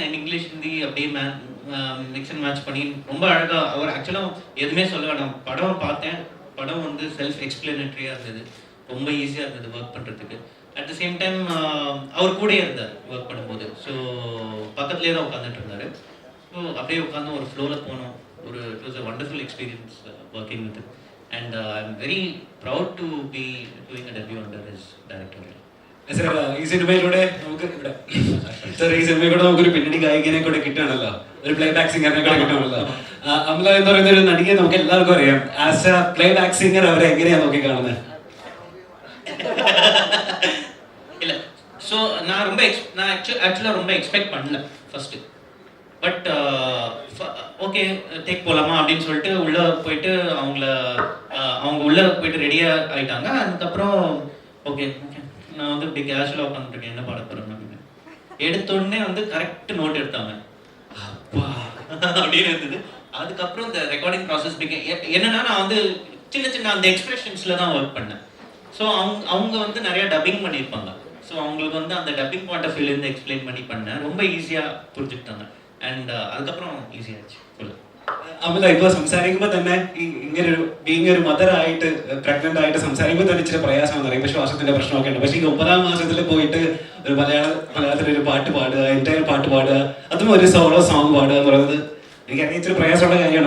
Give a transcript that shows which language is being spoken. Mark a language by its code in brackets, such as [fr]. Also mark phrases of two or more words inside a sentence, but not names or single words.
[ta] அண்ட் இங்கிலீஷ் ஹிந்தி அப்படியே [en] mix and match [ta] பண்ணி ரொம்ப அழகாக அவர் ஆக்சுவலாக எதுவுமே சொல்ல வேண்டாம். படம் பார்த்தேன், படம் வந்து [en] self explanatory [ta] இருந்தது, ரொம்ப ஈஸியாக இருந்தது ஒர்க் பண்ணுறதுக்கு. [en] at the same time [ta] அவர் கூடயே இருந்தார் ஒர்க் பண்ணும்போது. ஸோ பக்கத்துலேயே தான் உட்காந்துட்டு இருந்தார். ஸோ அப்படியே உட்காந்து ஒரு ஃப்ளோவில் போனோம். [en] it was a wonderful experience working with. And I am very proud to be doing a debut under his director. [ml] സാർ ഈ സിനിമയിലൂടെ നമുക്കൊരു പിന്നണി ഗായികനെ കൂടെ കിട്ടുകയാണല്ലോ, ഒരു [en] play back singer [ml] കൂടെ കിട്ടുകയാണല്ലോ. അമല എന്ന് പറയുന്ന ഒരു നടിയെ നമുക്ക് എല്ലാവർക്കും അറിയാം. [en] as a play back singer [ml] അവരെ എങ്ങനെയാണ് നോക്കി കാണുന്നത്? [ta] இல்லை, ஸோ நான் ஆக்சுவலாக ரொம்ப எக்ஸ்பெக்ட் பண்ணல ஃபஸ்ட்டு. பட் [en] okay take [ta] போகலாமா அப்படின்னு சொல்லிட்டு உள்ளே போயிட்டு அவங்க உள்ளே போயிட்டு ரெடியாக ஆகிட்டாங்க. அதுக்கப்புறம் [en] okay okay [ta] நான் வந்து இப்படி கேஷுவலாக உட்காந்துருக்கேன், என்ன பாட போகிறேன் அப்படின்னு எடுத்தோடனே வந்து [en] correct note [ta] எடுத்தாங்க. அப்பா அப்படின்னு இருந்தது. அதுக்கப்புறம் இந்த [en] recording process [ta] என்னன்னா நான் வந்து சின்ன சின்ன அந்த எக்ஸ்பிரஷன்ஸில் தான் ஒர்க் பண்ணேன். ஸோ அவங்க வந்து நிறையா டப்பிங் பண்ணியிருப்பாங்க. ஸோ அவங்களுக்கு வந்து அந்த [en] dubbing point of view [ta] எக்ஸ்பிளைன் பண்ணி பண்ணேன். ரொம்ப ஈஸியாக புரிஞ்சுக்கிட்டாங்க. ஆண்ட் அதுக்கப்புறம் ஈஸி ஆயிச்சு. [ml] അമല ഇപ്പോൾ സംസാരിക്കുമ്പോൾ തന്നെ ഇങ്ങനൊരു ബീങ് ഒരു മദറായിട്ട് പ്രഗ്നന്റ് ആയിട്ട് സംസാരിക്കുമ്പോൾ തന്നെ ഇച്ചിരി പ്രയാസമെന്ന് പറയും. പക്ഷേ ശ്വാസത്തിന്റെ പ്രശ്നമൊക്കെ ഉണ്ട്. പക്ഷേ ഈ 9ാം മാസത്തിൽ പോയിട്ട് ഒരു മലയാളത്തിലൊരു പാട്ട് പാടുക, എൻ്റെ പാട്ട് പാടുക, അതും ഒരു [en] solo song [ml] പാടുക എന്ന് പറയുന്നത് എനിക്കറിയാം ഇച്ചിരി പ്രയാസമുള്ള കാര്യമാണ്.